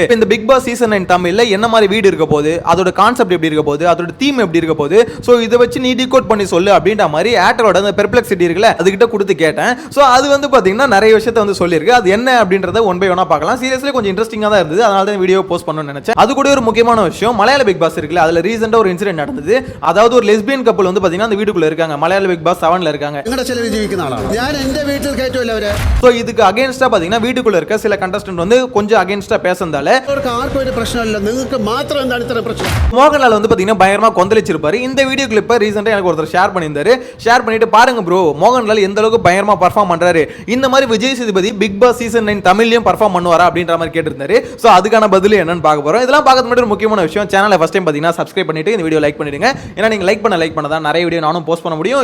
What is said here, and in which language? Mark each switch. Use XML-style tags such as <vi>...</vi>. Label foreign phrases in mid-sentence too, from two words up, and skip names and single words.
<ta>இந்த பிக் பாஸ் சீசன் 9 தமிழ்ல என்ன மாதிரி வீடு இருக்க போகுது, அதோட கான்செப்ட் எப்படி இருக்க போகுது, அதோட தீம் எப்படி இருக்க போகுது, சோ இதை வச்சு நீ டீகோட் பண்ணி சொல்லு அப்படின்ற மாதிரி ஆக்டரோட அந்த பெர்ப்ளெக்சிட்டி இருக்குல்ல அதுகிட்ட கொடுத்து கேட்டேன். சோ அது வந்து பாத்தீங்கன்னா நிறைய விஷயத்தை வந்து சொல்லியிருக்கு. அது என்ன அப்படின்றத</ta> <en>one by one</en> <ta>பார்க்கலாம். சீரியஸ்லி கொஞ்சம் இன்ட்ரெஸ்டிங்கா தான் இருந்தது. அதனால தான் வீடியோ போஸ்ட் பண்ணணும்னு நினைச்சேன். அது கூட ஒரு முக்கியமான விஷயம், மலையாள பிக் பாஸ் இருக்குல்ல அதுல ரீசெண்டா ஒரு இன்சிடென்ட் நடந்தது. அதாவது ஒரு</ta> <en>lesbian couple</en> <ta>வந்து பாத்தீங்கன்னா அந்த வீட்டுக்குள்ள இருக்காங்க. மலையாள பிக் பாஸ் 7ல இருக்காங்க.</ta> <ml>എങ്ങടെ ചെലവ് ജീവിക്കുന്ന ആളാണ് ഞാൻ. എന്റെ വീട്ടിൽ കേറ്റോല്ല അവരെ.</ml> <ta>சோ இதுக்கு அகைன்ஸ்டா பாத்தீங்கன்னா வீட்டுக்குள்ள இருக்க சில கண்டஸ்டன்ட் வந்து கொஞ்சம் அகைன்ஸ்டா பேசறதால</ta> <ml>അവർക്ക് ആർക്കും ഒരു പ്രശ്നം ഇല്ല, നിങ്ങൾക്ക് മാത്രം എന്താണ് ഇത്ര പ്രശ്നം.</ml> <ta>மோகன்லால் வந்து பாத்தீங்கன்னா பயங்கரமா கொந்தளிச்சிருப்பாரு. இந்த வீடியோ கிளிப்பை ரீசெண்டா எனக்கு ஒருத்தர் ஷேர் பண்ணியிருந்தாரு. ஷேர் பண்ணிட்டு பாருங்க ப்ரோ, மோகன்லால் எந்த அளவுக்கு பயங்கரமா பெர்ஃபார்ம் பண்றாரு, இந்த மாதிரி விஜய் சேதுபதி பிக் பாஸ் சீசன் 9 தமிழ்லயும் பெர்ஃபார்ம் பண்ணுவாரா அப்படின்ற மாதிரி கேட்டிருந்தாரு. சோ அதுக்கான பதில் என்னன்னு பார்க்க போறோம். இதெல்லாம் பார்க்கறது மட்டும் ஒரு முக்கியமான விஷயம். சேனலை</ta> <en>first time</en> <ta>பாத்தீங்கன்னா சப்ஸ்கிரைப் பண்ணிட்டு இந்த வீடியோ லைக் பண்ணிடுங்க. ஏன்னா நீங்க லைக் பண்ணதான் நிறைய வீடியோ நானும் போஸ்ட் பண்ண முடியும்.</ta>